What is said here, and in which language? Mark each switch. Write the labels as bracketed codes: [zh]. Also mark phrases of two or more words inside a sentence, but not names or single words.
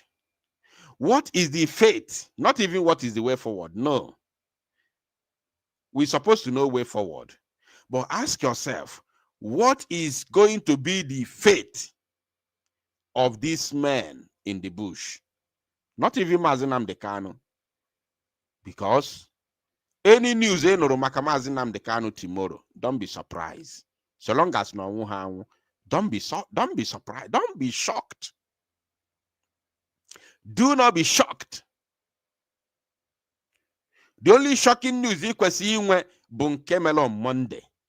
[en] What is the fate? Not even what is the way forward. No. We're supposed to know way forward. But ask yourself, what is going to be the fate of this man in the bush? Not even Mazi Nnamdi Kanu. Because any news Mazi Nnamdi Kanu tomorrow, don't be surprised. So long as no, don't be surprised. Don't be shocked. Do not be shocked. The only shocking news you can see when Bunkemelo on Monday.